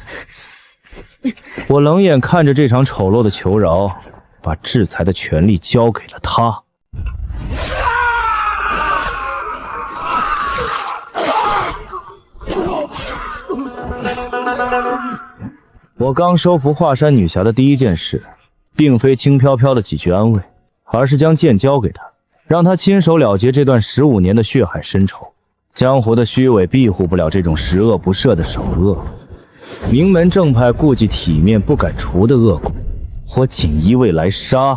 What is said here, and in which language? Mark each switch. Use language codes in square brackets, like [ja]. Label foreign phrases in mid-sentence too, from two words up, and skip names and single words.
[zh] 我冷眼看着這場醜陋的求饒，把制裁的權力交給了他。我剛收服華山女俠的第一件事，並非輕飄飄的幾句安慰，而是將劍交給她，讓她親手了結這段15年的血海深仇。江湖的虛偽庇護不了這種十惡不赦的首惡，名門正派顧忌體面不敢除的惡果，我僅一味來殺。